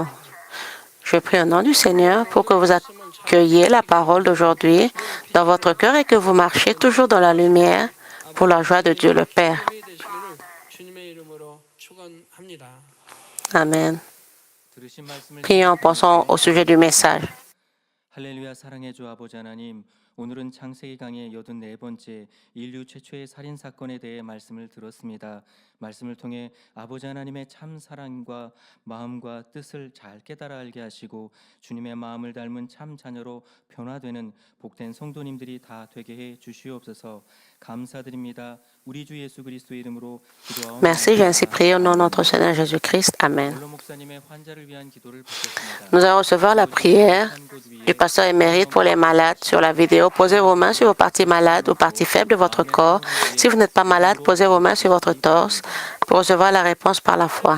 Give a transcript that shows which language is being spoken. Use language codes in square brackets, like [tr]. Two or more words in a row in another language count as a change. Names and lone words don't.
[fr] Je prie au nom du Seigneur pour que vous accueilliez la parole d'aujourd'hui dans votre cœur et que vous marchiez toujours dans la lumière pour la joie de Dieu le Père. Amen. Prions en pensant au sujet du message. [ko] 할렐루야 사랑의 주 아버지 하나님, 오늘은 창세기 강의 84번째 인류 최초의 살인 사건에 대해 말씀을 들었습니다. 말씀을 통해 아버지 하나님의 참 사랑과 마음과 뜻을 잘 깨달아 알게 하시고 주님의 마음을 닮은 참 자녀로 변화되는 복된 성도님들이 다 되게 해 주시옵소서. 감사드립니다. 우리 주 예수 그리스도의 이름으로 기도하옵나이다. [fr] Merci, j'ai ainsi prié au nom de notre Seigneur Jésus-Christ. Amen. Nous allons recevoir la prière du pasteur émérite pour les malades sur la vidéo. Posez vos mains sur vos parties malades ou parties faibles de votre corps. Si vous n'êtes pas malade, posez vos mains sur votre torse pour recevoir la réponse par la foi.